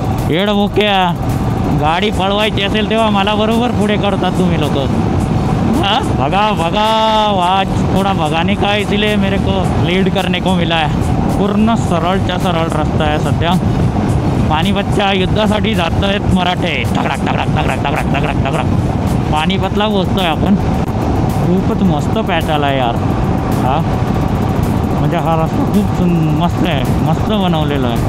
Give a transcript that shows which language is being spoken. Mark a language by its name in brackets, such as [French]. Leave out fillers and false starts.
[Marathi] येड मोक्या, गाडी पळवायची असेल तेव्हा मला बरोबर पुढे करतात तुम्ही लोक. [Hindi] हाँ भगा आज थोड़ा भगाने का, इसलिए मेरे को लीड करने को मिला है. [Marathi] पूर्ण सरळच्या सरळ रस्ता आहे सध्या. पानिपतच्या युद्धासाठी जात आहेत मराठे. तगडक तगडक तगडक तगडक तगडक तगडक पानिपतला पोचतो आहे आपण. खूपच मस्त पॅच आला आहे यार हा. म्हणजे हा रस्ता खूप मस्त आहे, मस्त बनवलेला आहे.